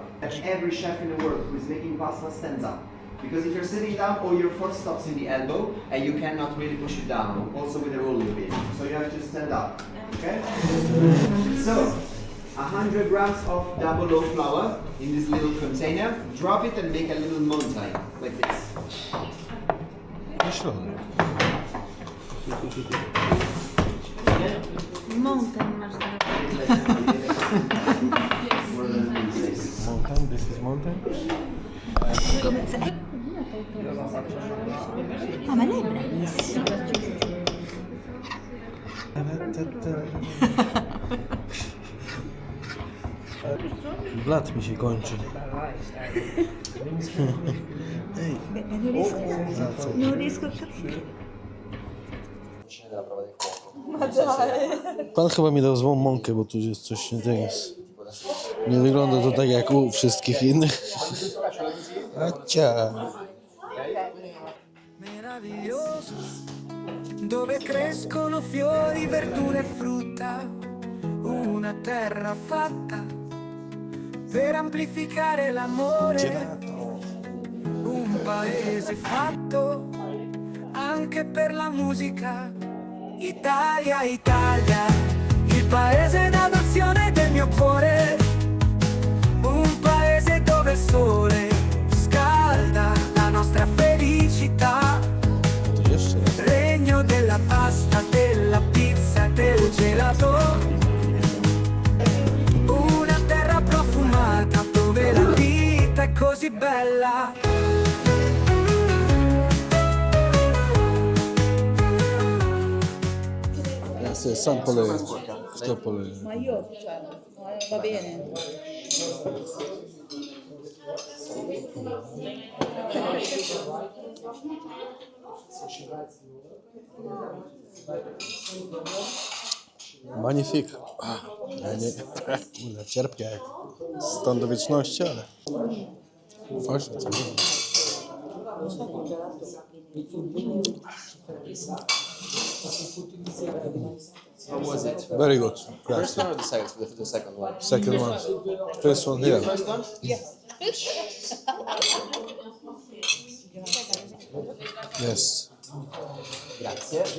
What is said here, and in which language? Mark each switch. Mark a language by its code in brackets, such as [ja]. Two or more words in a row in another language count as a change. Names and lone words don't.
[en] And every chef in the world who is making pasta stands up. Because if you're sitting down, all your force stops in the elbow, and you cannot really push it down. Also with the rolling pin. So you have to stand up. Okay? So 100 grams of double loaf flour in this little container. Drop it and make a little mountain like this. [pl] Na środek. Mountain masz zrobić. [en] Mountain, this is mountain. [it] Ah, ma lei è bravissima. [pl] Blat mi się kończy. Ej, [it] Beh, non riesco, non riesco a capire. [pl] pan chyba mi dał złą mąkę, bo tu jest coś nie tak jest. Nie wygląda to tak jak u wszystkich innych. Acia. [it] Meraviglioso, dove crescono fiori, verdure e frutta, una terra fatta per amplificare l'amore, un paese fatto anche per la musica. Italia, Italia, il paese d'adozione del mio cuore, un paese dove il sole scalda la nostra felicità. [pl] To jeszcze raz. [it] Regno della pasta, della pizza, del gelato. Una terra profumata dove la vita è così bella. [pl] Ja sam poleję. Kto poleje? [it] Ma io, cioè, va bene. Magnifik. [pl] Ja nie, kurde, cierpkie jak stąd do wieczności, ale fajnie, co nie? [en] How was it? Very good. First one or the second? The second one. Second one. First one here. First one? Yes. [it] Grazie.